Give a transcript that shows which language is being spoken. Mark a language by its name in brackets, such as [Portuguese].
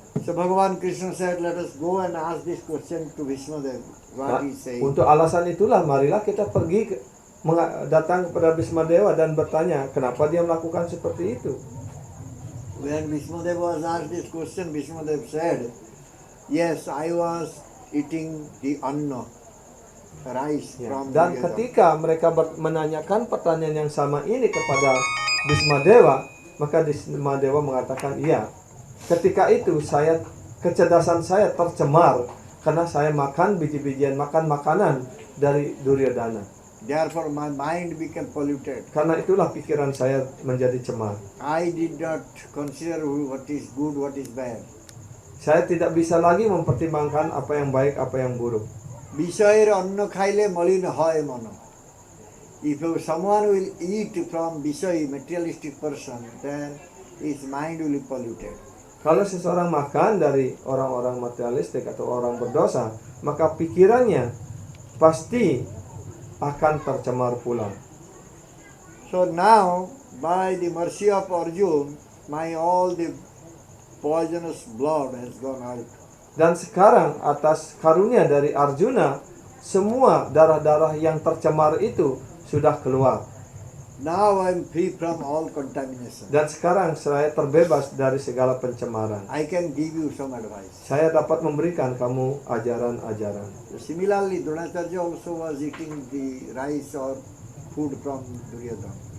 [English] So Bhagavan Krishna said, let us go and ask this question to Bhishmadev. [Indonesian] Nah, [English] What he saying. [Indonesian] untuk alasan itulah marilah kita pergi datang kepada Bhisma Dewa dan bertanya kenapa dia melakukan seperti itu. [English] When Bhishmadev was asked this question, Bhishmadev said, yes, I was eating the anna, rice [Indonesian] Ya, [English] from [Indonesian] dan [English] Duryodhana. [Indonesian] ketika mereka menanyakan pertanyaan yang sama ini kepada Bhisma Dewa, maka Bhisma Dewa mengatakan, iya, ketika itu kecerdasan saya tercemar karena saya makan biji-bijian, makan makanan dari Duryodhana. [English] Therefore my mind became polluted. [Indonesian] Karena itulah pikiran saya menjadi cemar. [English] I did not consider what is good, what is bad. [Indonesian] Saya tidak bisa lagi mempertimbangkan apa yang baik, apa yang buruk. [Bangla] বিষয়ের অন্ন খাইলে মলিন হয় মন. [English] If someone will eat from বিষয়, materialistic person, then his mind will be polluted. [Indonesian] Kalau seseorang makan dari orang-orang materialistik atau orang berdosa, maka pikirannya pasti akan tercemar pula. [English] So now, by the mercy of Arjun, all the poisonous blood has gone out. [Indonesian] Dan sekarang atas karunia dari Arjuna, semua darah-darah yang tercemar itu sudah keluar. [English] Now I am free from all contamination. [Indonesian] Dan sekarang saya terbebas dari segala pencemaran. [English] I can give you some advice. [Indonesian] Saya dapat memberikan kamu ajaran-ajaran. [English] Similarly, Dronacharya also was eating the rice or food from Duryodhana.